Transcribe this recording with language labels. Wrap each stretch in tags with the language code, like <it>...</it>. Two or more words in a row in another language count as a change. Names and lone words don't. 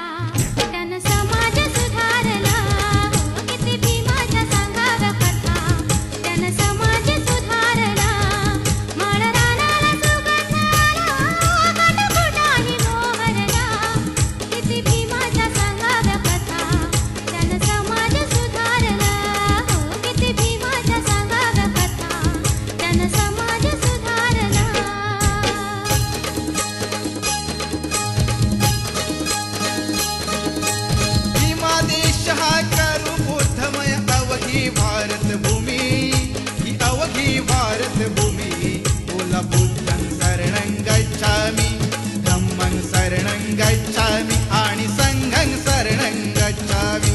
<mr>त्यानं समाज सुधारला हो किती भीमाच्या सांगाव्या कथा त्यानं समाज सुधारला माळरानाला सुगंध आला कटकुटाही मोहरला किती भीमाच्या सांगाव्या कथा त्यानं समाज सुधारला हो किती भीमाच्या सांगाव्या कथा त्यानं समाज सुधारला भीमा देश हा करू बुद्धमय अवघी भारत भूमी ही अवघी भारत भूमी बोला</mr> <pi>बुद्धं शरणं गच्छामि धम्मं शरणं गच्छामि</pi> <mr>आणि</mr> <pi>संघं शरणं गच्छामि</pi>